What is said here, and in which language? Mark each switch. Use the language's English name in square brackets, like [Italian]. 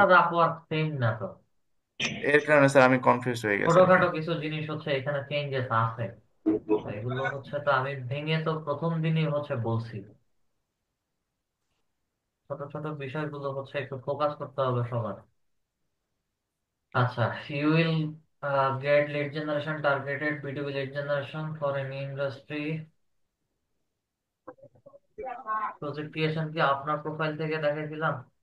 [Bangla] আর Upwork same না তো? এর কারণে স্যার আমি কনফিউজ হয়ে গেছি আর কি। ছোটখাটো কিছু জিনিস হচ্ছে এখানে চেঞ্জেস আছে। তো এগুলো হচ্ছে, তো আমি ভেঙে তো প্রথম দিনই হচ্ছে বলছি, ছোট ছোট বিষয়গুলো হচ্ছে একটু ফোকাস করতে হবে সবার। [English] আচ্ছা, you will get lead generation targeted B2B lead generation for any industry. [Bangla] Project creation কি আপনার প্রোফাইল থেকে দেখেছিলাম?